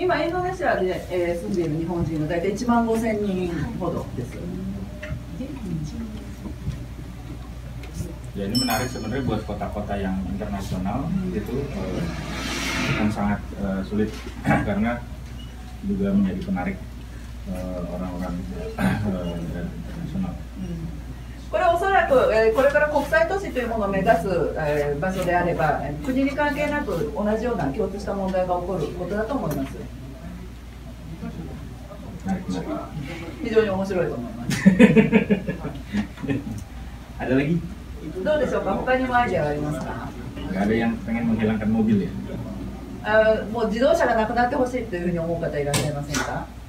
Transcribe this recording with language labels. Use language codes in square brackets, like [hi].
[ja] 今インドネシアで、住んでいる日本人の大体15000人ほどです。 [id] Ya ini menarik sebenarnya buat kota-kota yang internasional itu akan sangat sulit karena juga menjadi penarik orang-orang internasional. [ja] これはおそらく、これから国際都市というものを目指す、場所であれば国に関係なく同じような共通した問題が起こることだと思います。非常に面白いと思います。 [id] Ada lagi? [ja] どうでしょうか。他にもアイデアがありますか。 [id] Nggak ada yang pengen menghilangkan mobil ya? [ja] もう自動車がなくなってほしいというふうに思う方いらっしゃいませんか。